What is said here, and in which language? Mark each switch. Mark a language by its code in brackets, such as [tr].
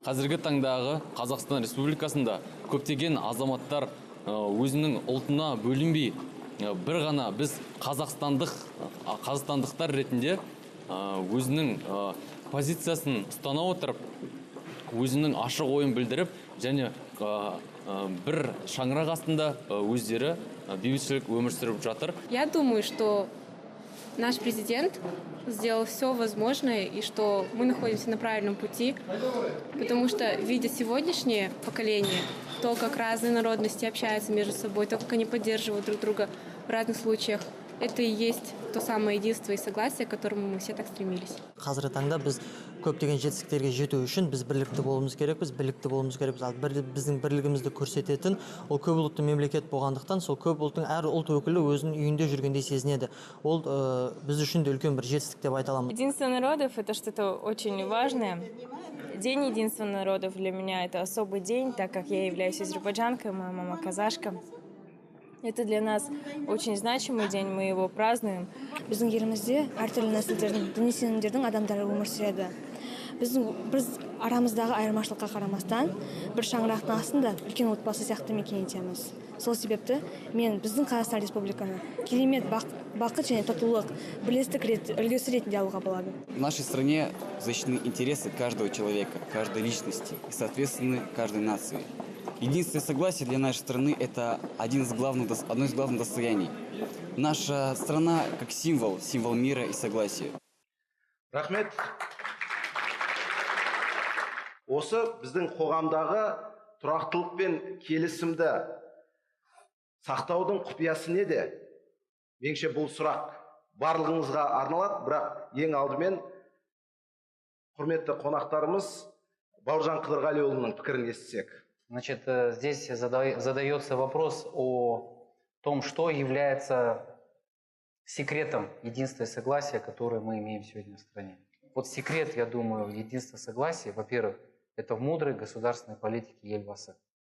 [kk] Қазіргі таңдағы Қазақстан Республикасында көптеген азаматтар өзінің ұлтына бөлінбей, бір ғана біз қазақстандықтар ретінде өзінің позициясын ұстана отырып, өзінің ашық ойын білдіріп, және бір шаңырақ астында өздері бейбітшілік өмір сүріп жатыр. [ru] Я думаю, что наш президент сделал все возможное и что мы находимся на правильном пути, потому что, видя сегодняшнее поколение, то, как разные народности общаются между собой, то, как они поддерживают друг друга в разных случаях, это и есть то самое единство и согласие, к которому мы все так стремились. [kk] Қазіргі таңда біз көптеген жетістіктерге жету үшін біз бірлікті болуымыз керекпіз, Ал біздің бірлігімізді көрсететін ол көп ұлтты мемлекет болғандықтан, сол көп ұлттың әр ұлт өкілі өзінің үйінде жүргендей сезінеді. Ол біз үшін де үлкен бір жетістік деп айта аламыз. [ru] Единство народов – это что-то очень важное. День единства народов для меня – это особый день, так как я являюсь азербайджанкой, моя мама казашка. Это для нас очень значимый день, мы его празднуем. [kk] Біздің елімізде әртүрлі нәсілдердің, діни сенімдердің адамдары өмір сүреді. Біз арамыздағы айырмашылыққа қарамастан, бір шаңырақтың астында үлкен отбасы сияқты мекен етеміз. Сол себепті мен біздің Қазақстан Республиканы керемет бақыт және татулық, бірлестік үлгісі ретінде алуға болады. [ru] В нашей стране защищены интересы каждого человека, каждой личности и, соответственно, каждой нации. Единство и согласие для нашей страны – это одно из главных достояний. Наша страна как символ мира и согласия. [kk] Рахмет. Осы біздің қоғамдағы тұрақтылық пен келісімді сақтаудың құпиясы неде? Меніңше бұл сұрақ барлығыңызға арналады, бірақ ең алдымен құрметті қонақтарымыз Бауыржан Қыдырғалиұлының пікірін естісек. [ru] Значит, здесь задается вопрос о том, что является секретом единства и согласия, который мы имеем сегодня в стране. Вот секрет, я думаю, единства и согласия, во-первых, это в мудрой государственной политике Ельбасы.